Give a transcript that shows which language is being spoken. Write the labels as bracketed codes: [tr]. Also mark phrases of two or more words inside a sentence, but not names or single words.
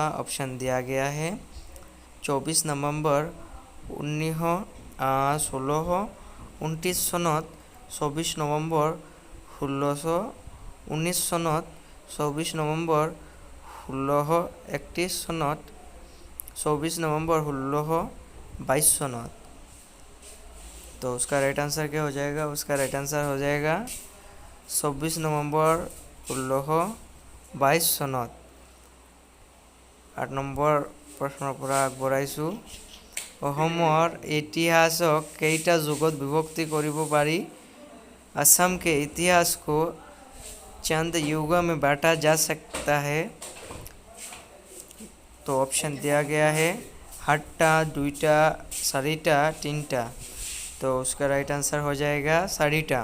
[hi] ऑप्शन दिया गया है 24 नवंबर 1916, 29 सनत, 24 नवंबर 1619 सनत, 24 नवंबर 1631 सनत, 24 नवंबर 1622 सनत। तो उसका [en] right answer [hi] क्या हो जाएगा? उसका [en] right answer [hi] हो जाएगा 24 नवंबर 16 22 চনত। [as] 8 নম্বৰ প্ৰশ্নৰ পৰা আগবঢ়াইছোঁ। অসমৰ ইতিহাসক কেইটা যুগত বিভক্তি কৰিব পাৰি? [hi] असम के इतिहास को चंद युगों में बांटा जा सकता है। तो ऑप्शन दिया गया है 8टा, 2टा, 4टा, 3टा। तो उसका [en] right answer [hi] हो जाएगा 4टा।